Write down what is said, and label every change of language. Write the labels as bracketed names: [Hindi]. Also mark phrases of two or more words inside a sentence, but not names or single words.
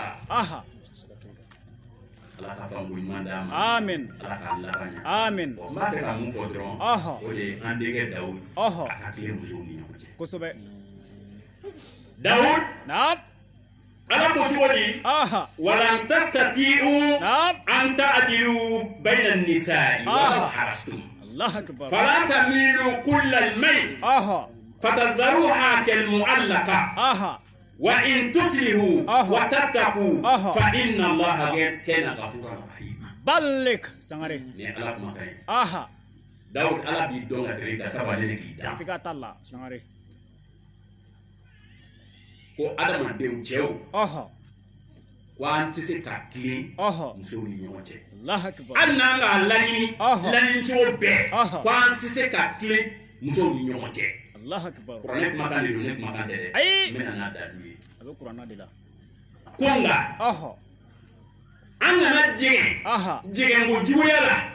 [Bambara] ala ka faamu ɲuman d'a ma amin ala k'an laban ɲɛ amin n b'a fɛ ka mun fɔ dɔrɔn o de ye an denkɛ Dawud a ka tile musow ni ɲɔgɔn cɛ kosɛbɛ Dawud ala ko cogo di [Arabic] ولن تستطيعوا أن تعدلوا بين النساء ولو حرصتم الله أكبر فلا تميلوا كل الميل فتذروها كالمعلقة وإن تصلحوا وتتقوا فإن الله كان غفورا رحيما [Bambara] balligh Sangare ni ala kuma kai Dawud ala b'i dɔn ka tɛmɛ i ka sabali de k'i dan siga t'a la Sangare ko adamadenw cɛw ko an tɛ se ka tilen musow ni ɲɔgɔn cɛ hali n'an k'a laɲini laɲinicogo bɛɛ ko an tɛ se ka tilen musow ni ɲɔgɔn cɛ kuranɛ kumakan de don ne kumakan tɛ dɛ n bɛna n'a da du ye ko nka an kana jɛngɛn ko juguya la